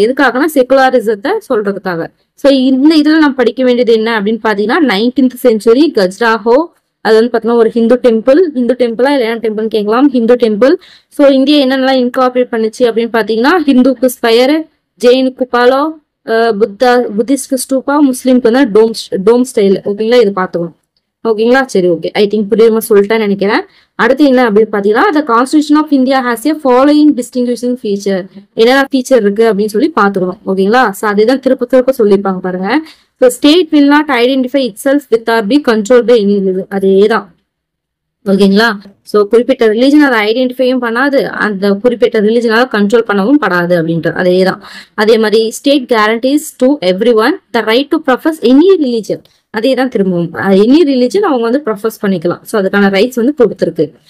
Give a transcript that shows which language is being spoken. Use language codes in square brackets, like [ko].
[ta] எதுக்காகனா செகுலரிசத்தை சொல்றதுக்காக. ஸோ இந்த இதுல நம்ம படிக்க வேண்டியது என்ன அப்படின்னு பாத்தீங்கன்னா 19th செஞ்சுரி கஜ்ராஹோ, அது வந்து பாத்தீங்கன்னா ஒரு ஹிந்து டெம்பிளா இல்ல டெம்பிள் கேட்கலாம், ஹிந்து டெம்பிள். ஸோ இந்தியா என்னென்னலாம் இன்கார்பரேட் பண்ணுச்சு அப்படின்னு பாத்தீங்கன்னா ஹிந்துக்கு ஸ்பயர், ஜெயினுக்கு குபாலோ, புத்திஸ்ட்க்கு ஸ்டூப்பா, முஸ்லீம்க்கு வந்து டோம் ஸ்டைல். ஓகேங்களா. இது பாத்துக்கணும். ஓகேங்களா. சரி, ஓகே. ஐ திங்க் புரியுமா சொல்லிட்டேன்னு நினைக்கிறேன். அடுத்து என்ன அப்படின்னு பாத்தீங்கன்னா [en] the Constitution of India has a following distinguishing feature. [ta] என்னென்ன ஃபீச்சர் இருக்கு அப்படின்னு சொல்லி பாத்துக்கணும். ஓகேங்களா. ஸோ அதுதான் திருப்ப சொல்லியிருப்பாங்க பாருங்க. [en] The state will not identify itself with or be controlled by any religion. [ta] அதேதான். ஓகேங்களா. ஸோ குறிப்பிட்ட ரிலீஜன் அதை ஐடென்டிஃபையும் பண்ணாது, அந்த குறிப்பிட்ட ரிலீஜனால கண்ட்ரோல் பண்ணவும் படாது அப்படின்ற அதேதான். அதே மாதிரி [en] State guarantees to every one the right to profess any religion. [ta] அதே தான் திரும்பவும் எனி ரிலீஜன் அவங்க வந்து ப்ரொஃபஸ் பண்ணிக்கலாம். ஸோ அதுக்கான ரைட்ஸ் வந்து கொடுத்துருக்கு.